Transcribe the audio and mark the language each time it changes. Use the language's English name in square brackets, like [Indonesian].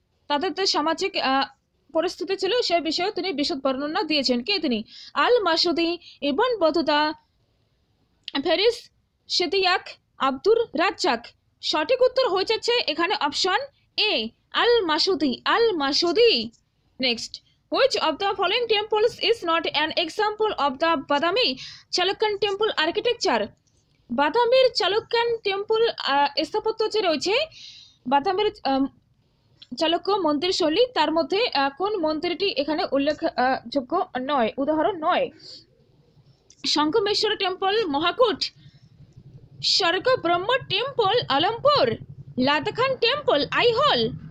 [Bangla] তাদের যে সামাজিক পরিস্থিতি ছিল সে বিষয়ে তিনি বিশদ বর্ণনা দিয়েছেন। কে তিনি? আল মাসুদি, Ibn Battuta, Ferris সেদিয়াক, Abdur Razzak. সঠিক উত্তর হয়ে যাচ্ছে এখানে option A, Al মাসুদি। [English] Next, which of the following temples is not an example of the Badami Chalukyan temple architecture? [Bangla] বাদামির চালুক্যান temple স্থাপত্য যে রয়েছে, বাদামির চালুক্য মন্দির শৈলী, তার মধ্যে কোন মন্দিরটি এখানে উল্লেখযোগ্য নয়, উদাহরণ নয়? শঙ্খমেশ্বর টেম্পল মহাকুট, স্বর্গ ব্রহ্ম টেম্পল আলমপুর, লাদাখান টেম্পল আইহল,